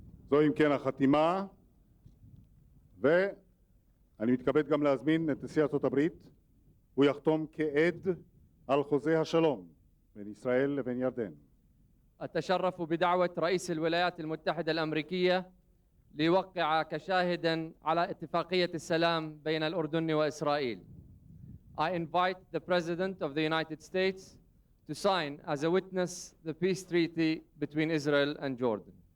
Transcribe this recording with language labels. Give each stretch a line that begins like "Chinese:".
Hebrew: זו אם כן החתימה, ואני מתכבד גם להזמין את נשיא ארצות הברית. הוא יחתום כעד על חוזה השלום בין ישראל לבין ירדן.
Arabic: أتشرف بدعوة رئيس الولايات المتحدة الأمريكية ليوقع كشاهد على اتفاقية السلام بين الأردن وإسرائيل.
English: I invite the President of the United States to sign as a witness the peace treaty between Israel and Jordan.